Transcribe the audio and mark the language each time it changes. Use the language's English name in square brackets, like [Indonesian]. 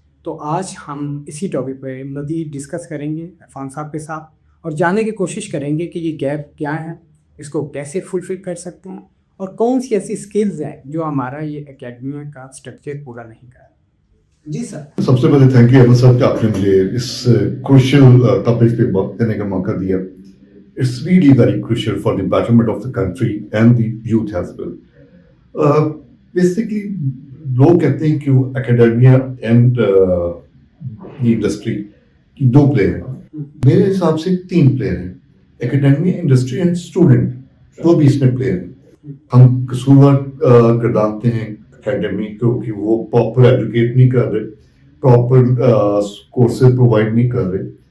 [Urdu] تو آج ہم اسی ٹاپک پہ مزید ڈسکس کریں گے عرفان صاحب کے ساتھ، اور جاننے کی کوشش کریں گے کہ یہ گیپ کیا ہے، اس کو کیسے فلفل کر سکتے ہیں، اور کون سی ایسی اسکلز ہیں جو ہمارا یہ اکیڈمیا کا اسٹرکچر پورا نہیں کر رہا. جی سر. سب سے پہلے تھینک یو احمد صاحب کہ آپ نے مجھے اس کروشل ٹاپک پہ بات کرنے کا موقع دیا. [English] It's really very crucial for the betterment of the country and the youth as well. [Urdu] Basically, لوگ کہتے ہیں کہ اکیڈمیا اینڈ دی انڈسٹری کی 2 پلیئر ہیں. میرے حساب سے 3 پلیئر ہیں: اکیڈمیا، انڈسٹری اینڈ اسٹوڈنٹ. وہ بھی اس میں پلیئر ہیں. ہم قصوروار گردانتے ہیں اکیڈمی کو کہ وہ پراپر ایجوکیٹ نہیں کر رہے، پراپر کورسز پرووائڈ نہیں کر رہے.